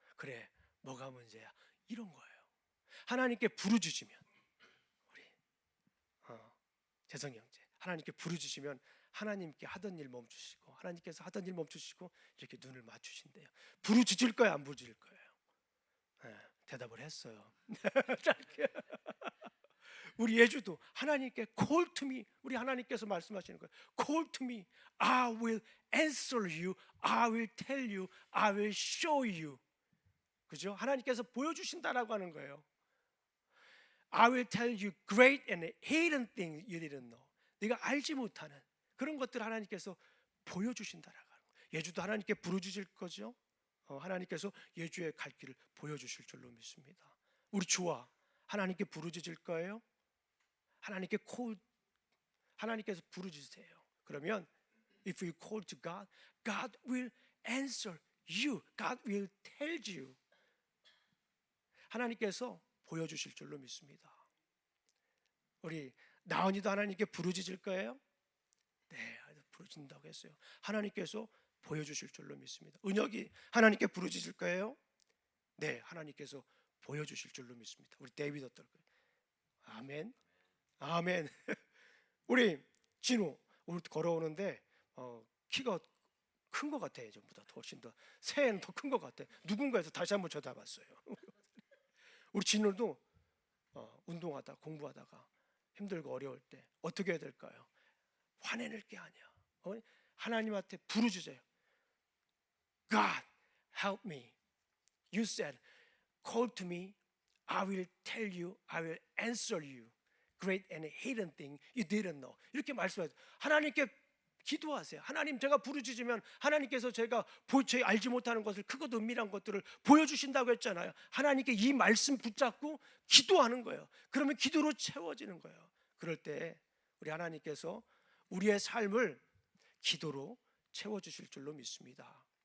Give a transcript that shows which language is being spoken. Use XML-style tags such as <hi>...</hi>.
<ko>그래, 뭐가 문제야? 이런 거예요. 하나님께 부르짖으면 우리 재성이 형제 하나님께 부르짖으면 하나님께 하던 일 멈추시고 하나님께서 하던 일 멈추시고 이렇게 눈을 맞추신대요. 부르짖을 거예요, 안 부르짖을 거예요? 네, 대답을 했어요. 우리 예주도 하나님께</ko> <en>call to me,</en> <ko>우리 하나님께서 말씀하시는 거예요.</ko> <en>call to me, I will answer you, I will tell you, I will show you.</en> <ko>그죠? 하나님께서 보여주신다라고 하는 거예요.</ko> <en>I will tell you great and hidden things you didn't know.</en> <ko>네가 알지 못하는 그런 것들을 하나님께서 보여주신다라고 하는 거예요. 예주도 하나님께 부르짖을 거죠. 하나님께서 예주의 갈 길을 보여주실 줄로 믿습니다. 우리 주와 하나님께 부르짖을 거예요. 하나님께서 부르짖으세요. 그러면</ko> <en>if you call to God, God will answer you. God will tell you.</en> <ko>하나님께서 보여주실 줄로 믿습니다. 우리 나은이도 하나님께 부르짖을 거예요? 네, 부르짖는다고 했어요. 하나님께서 보여주실 줄로 믿습니다. 은혁이 하나님께 부르짖을 거예요? 네, 하나님께서 보여주실 줄로 믿습니다. 우리 데이비드 어떨 거예요? 아멘, 아멘. 우리 진우 오늘 걸어오는데 키가 큰 것 같아. 예전보다 훨씬 더 새해는 더 큰 것 같아. 누군가에서 다시 한번 쳐다봤어요. 우리 진우도 운동하다 공부하다가 힘들고 어려울 때 어떻게 해야 될까요? 화내는 게 아니야. 하나님한테 부르짖어요.</ko> <en>God, help me. You said, call to me. I will tell you. I will answer you. Great and hidden thing you didn't know.</en> <ko>이렇게 말씀하세요. 하나님께 기도하세요. 하나님, 제가 부르짖으면 하나님께서 제가 알지 못하는 것을 크고도 은밀한 것들을 보여주신다고 했잖아요. 하나님께 이 말씀 붙잡고 기도하는 거예요. 그러면 기도로 채워지는 거예요. 그럴 때 우리 하나님께서 우리의 삶을 기도로 채워주실 줄로 믿습니다.</ko>